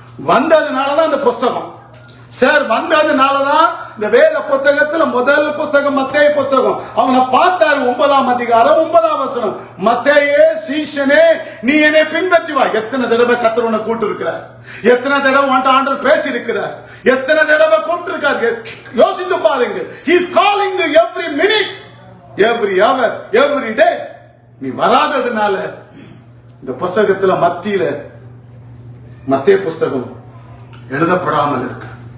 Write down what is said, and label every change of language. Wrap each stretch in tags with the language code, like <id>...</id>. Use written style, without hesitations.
<ta>வந்ததுனாலதான் அந்த புஸ்தகம் சார், வந்ததுனாலதான் இந்த வேத புத்தகத்துல முதல் புஸ்தகம் மத்தேயு புஸ்தகம். அவனை பார்த்தாரு 9ஆம் அதிகாரம் 9ஆம் வசனம். மத்தேயே சீஷனே, நீ என்னை பின்பற்றி வா. எத்தனை தடவை கர்த்தர் உன்னை கூட்டு இருக்கிறார், எத்தனை தடவை ஆண்டவர் பேசி இருக்கிறார், எத்தனை தடவை கூப்பிட்டு இருக்காரு. யோசித்து பாருங்க.</ta> <en>He is calling you every minute, every hour, every day.</en> <ta>நீ வராததுனால இந்த புஸ்தகத்துல மத்தேயு புஸ்தகம் எழுதப்படாமல் இருக்கு.</ta>